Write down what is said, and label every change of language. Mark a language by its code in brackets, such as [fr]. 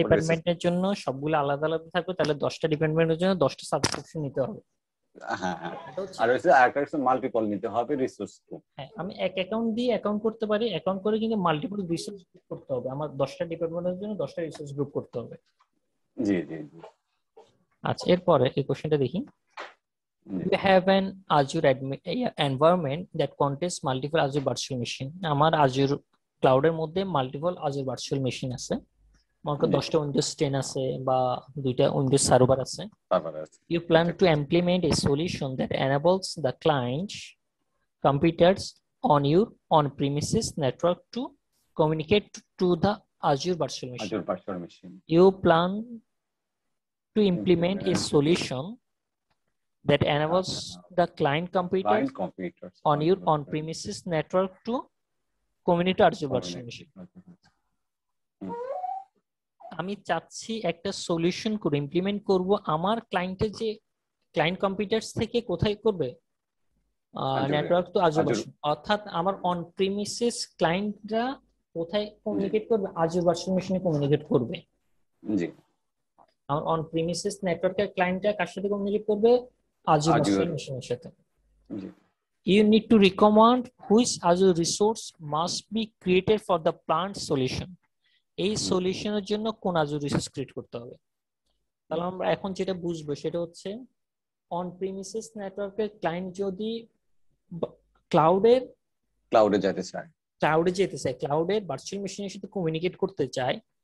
[bn] ডিপার্টমেন্টের জন্য সবগুলো আলাদা আলাদা থাকবে, তাহলে 10টা ডিপার্টমেন্টের জন্য 10টা সাবস্ক্রিপশন নিতে হবে। হ্যাঁ হ্যাঁ এটা হচ্ছে, আর হচ্ছে আরেকটা হচ্ছে মাল্টিপল নিতে হবে রিসোর্স গ্রুপ। হ্যাঁ, আমি এক অ্যাকাউন্ট দিয়ে অ্যাকাউন্ট করতে পারি, অ্যাকাউন্ট করে কিন্তু মাল্টিপল রিসোর্স গ্রুপ করতে হবে, আমার 10টা ডিপার্টমেন্টের জন্য 10টা রিসোর্স গ্রুপ করতে হবে। জি জি জি আচ্ছা, এরপরে এই কোশ্চেনটা দেখি। জি [en] You have an Azure environment that contains multiple Azure virtual machine. [bn] আমার Azure ক্লাউডের মধ্যে মাল্টিপল Azure virtual machine আছে, মনে করো জি 10টা উইন্ডোজ 10 আছে বা 2টা উইন্ডোজ সার্ভার আছে। তারপরে আছে [en] You plan to implement a solution that enables the client computers on your on-premises network to communicate to the Azure virtual machine. Azure virtual machine. You plan to implement a solution that enables the client computers client computer on your on-premises network to communicate to Azure virtual machine. [bn] আমি চাচ্ছি একটা solution করে implement করব, আমার ক্লায়েন্টের যে client computers থেকে কোথায় করবে, নেটওয়ার্ক টু আজুর ভার্চুয়াল, অর্থাৎ আমার অন প্রিমিসেস ক্লায়েন্টরা কোথায় কমিউনিকেট করবে, আজুর ভার্চুয়াল মেশিনে কমিউনিকেট করবে। জি আমার অন প্রিমিসেস নেটওয়ার্কের ক্লায়েন্টরা কার সাথে কমিউনিকেট করবে, আজুর ভার্চুয়াল মেশিনের সাথে। জি [en] You need to recommend which Azure resource must be created for the planned solution. [bn] এই সলিউশনের জন্য কোন Azure রিসোর্স ক্রিয়েট করতে হবে। তাহলে আমরা এখন যেটা বুঝবো সেটা হচ্ছে, অন প্রিমিসেস নেটওয়ার্কের ক্লায়েন্ট যদি ক্লাউডের ক্লাউডে যেতে চায়। ক্লাউডে যেতে চায়, ক্লাউডের ভার্চুয়াল মেশিনের সাথে কমিউনিকেট করতে চায়,